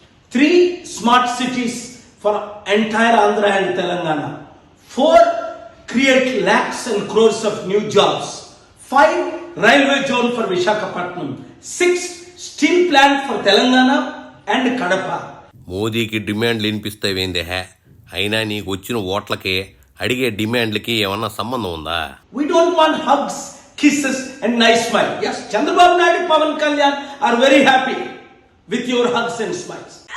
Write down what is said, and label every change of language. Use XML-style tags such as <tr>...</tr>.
<en>Three, smart cities for entire Andhra and Telangana. Four, create lakhs and crores of new jobs. Five, railway zone for Visakhapatnam. Six, steel plant for Telangana and Kadapa.</en> <te>మోదీకి డిమాండ్లు వినిపిస్తావేందే? అయినా నీకు వచ్చిన ఓట్లకి అడిగే డిమాండ్లకి ఏమన్నా సంబంధం ఉందా?</te> <en>We don't want hugs, kisses and nice smile. Yes, Chandrababu Naidu, Pawan Kalyan are very happy with your hugs and smiles.</en>